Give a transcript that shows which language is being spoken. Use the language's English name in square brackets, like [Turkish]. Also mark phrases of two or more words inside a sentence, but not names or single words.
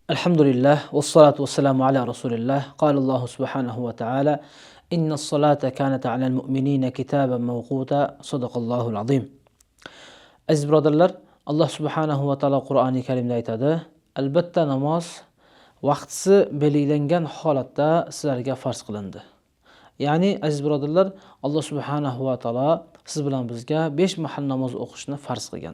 [Arabic] الحمد لله والصلاة والسلام على رسول الله قال الله سبحانه وتعالى إن الصلاة كانت على المؤمنين كتابا موقوتا. صدق الله العظيم. [Uzbek] Aziz birodarlar, Alloh [Arabic] سبحانه وتعالى [Uzbek] Qur'oni Karimda aytadi: Albatta namoz vaqtisi belgilangan holatda sizlarga farz qilindi. Ya'ni aziz birodarlar, Alloh [Arabic] سبحانه وتعالى [Uzbek] siz bilan bizga 5 mahal namoz o'qishni farz qilgan.